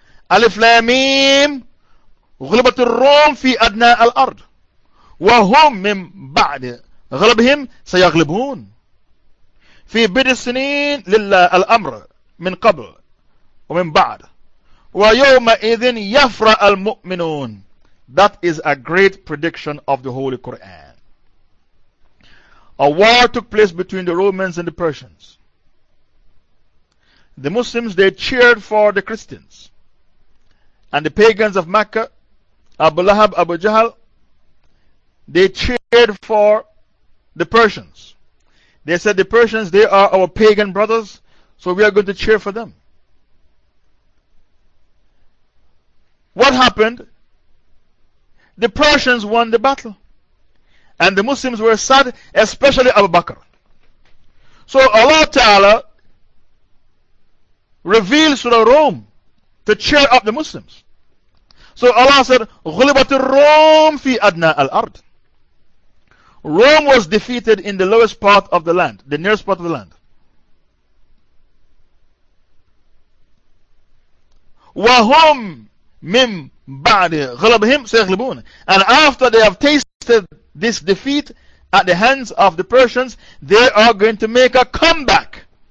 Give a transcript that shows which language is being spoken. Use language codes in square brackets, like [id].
[ar] Alif Lam Mim, غلبت الروم في أدنى الأرض وهم من بعد غلبهم سيغلبون في بضع سنين لله الأمر من قبل ومن بعد ويومئذ يفرح المؤمنون. [en] That is a great prediction of the Holy Quran. A war took place between the Romans and the Persians. The Muslims, they cheered for the Christians. And the pagans of Mecca, Abu Lahab, Abu Jahl, they cheered for the Persians. They said, the Persians, they are our pagan brothers, so we are going to cheer for them. What happened? The Persians won the battle. And the Muslims were sad, especially Abu Bakr. So Allah Ta'ala revealed Surah Rum to cheer up the Muslims. So Allah said, [ar] غُلِبَتْ الرُّوم فِي أَدْنَى الْأَرْضِ. [en] Rome was defeated in the lowest part of the land, the nearest part of the land. [ar] وَهُمْ مِمْ بَعْدِ غَلَبْهِمْ سَيْغْلِبُونَ. [en] And after they have tasted this defeat at the hands of the Persians, they are going to make a comeback.